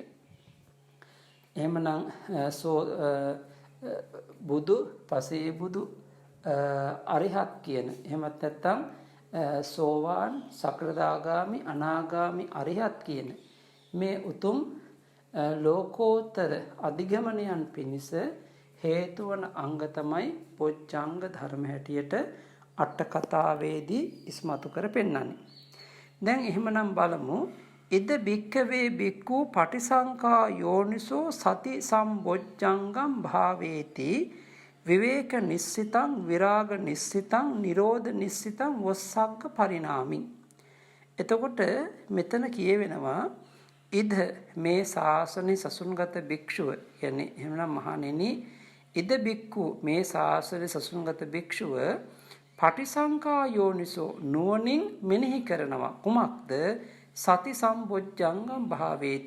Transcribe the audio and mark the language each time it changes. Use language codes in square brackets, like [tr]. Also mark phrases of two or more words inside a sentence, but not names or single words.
[si] එහෙමනම් බුදු පසේ බුදු අරිහත් කියන එහෙමත් නැත්නම් සෝවාන් සකෘදාගාමි අනාගාමි අරිහත් කියන මේ උතුම් ලෝකෝත්තර අධිගමනයන් පිණිස හේතු වන අංග තමයි බොජ්ජංග ධර්ම හැටියට අට කතාවේදී ඉස්මතු කර පෙන්නන්නේ. දැන් එහෙමනම් බලමු [pi] ඉද බික්කවේ බික්කු පටිසංකා යෝනිසෝ සති සම්බොජ්ජංගම් භාවේති විවේක නිස්සිතං විරාග නිස්සිතං නිරෝධ නිස්සිතං වස්සග්ග පරිණාමි. [si] එතකොට මෙතන කියවෙනවා ඉද මේ ශාසනයේ සසුන්ගත භික්ෂුව කියන්නේ එහෙමනම් මහණෙනි [pi] ඉද බික්කු [si] මේ ශාසනයේ සසුන්ගත භික්ෂුව [pi] පටිසංකා යෝනිසෝ [si] නුවණින් මෙනෙහි කරනවා කුමක්ද [pi] සති සම්බොජ්ජංගම් භාවේති.